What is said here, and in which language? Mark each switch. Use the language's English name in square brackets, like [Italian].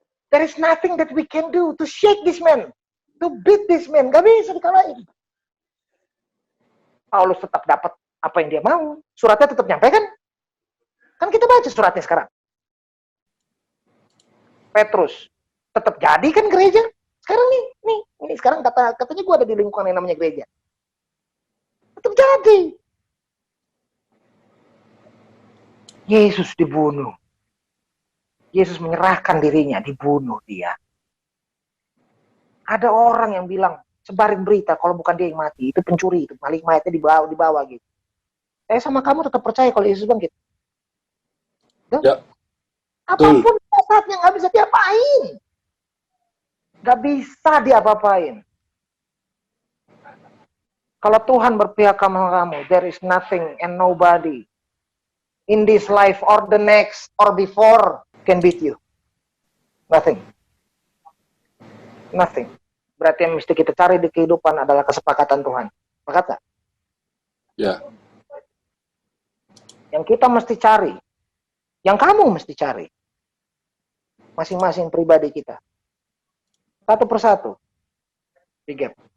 [English] There is nothing that we can do to shake this man, to beat this man. [Indonesian] Gak bisa dikalahin. Paulus tetap dapat apa yang dia mau. Suratnya tetap nyampe kan? Kan kita baca suratnya sekarang. Petrus tetap jadi kan gereja? Sekarang nih sekarang katanya gue ada di lingkungan yang namanya gereja. Tetap jadi. Yesus dibunuh. Yesus menyerahkan dirinya, dibunuh dia. Ada orang yang bilang, sebarin berita kalau bukan dia yang mati, itu pencuri, itu maling mayatnya dibawa gitu. Saya sama kamu tetap percaya kalau Yesus bangkit. Ya. Apapun saatnya nggak bisa diapain. Nggak bisa diapa-apain. Kalau Tuhan berpihak sama kamu, [English] there is nothing and nobody in this life or the next or before can beat you. Nothing. Nothing. [Indonesian] Berarti yang mesti kita cari di kehidupan adalah kesepakatan Tuhan. Sepakat nggak? Ya. Yang kita mesti cari, yang kamu mesti cari, masing-masing pribadi kita. Satu persatu. Di gap.